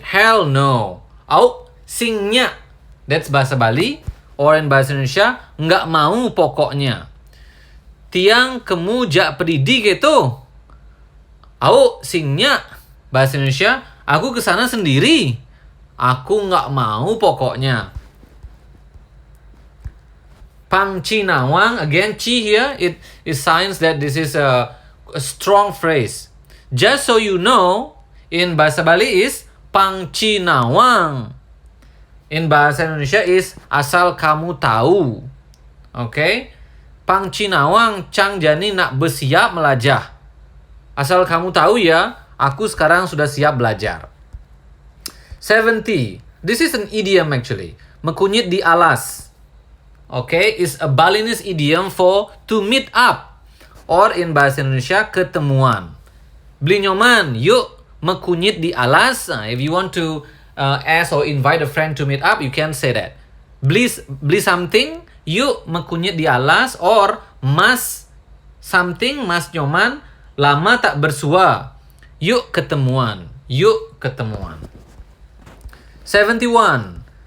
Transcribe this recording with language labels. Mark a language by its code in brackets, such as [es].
[en] Hell no. [ban] Au, singnya. [en] That's bahasa Bali. [id] Or in bahasa Indonesia, nggak mau pokoknya. [ban] Tiang kemu jak pedidi gitu. Au, singnya. [id] Bahasa Indonesia, aku kesana sendiri. Aku nggak mau pokoknya. [en] Pang Cinawang, again, Ci here, it signs that this is a strong phrase. Just so you know, in bahasa Bali is Pang Cinawang. In bahasa Indonesia is [id] asal kamu tahu. [en] Okay? [ban] Pang Cinawang, Cang Jani nak bersiap melajah. [id] Asal kamu tahu ya, aku sekarang sudah siap belajar. 70. [en] This is an idiom actually. [ban] Mekunyit di alas. [en] Okay, is a Balinese idiom for to meet up. Or in bahasa Indonesia, ketemuan. [ban] Beli nyoman, yuk mekunyit di alas. [en] If you want to ask or invite a friend to meet up, you can say that. [ban] Beli something, yuk mekunyit di alas. [id] Or mas something, mas nyoman, lama tak bersua. Yuk ketemuan. Yuk ketemuan. 71.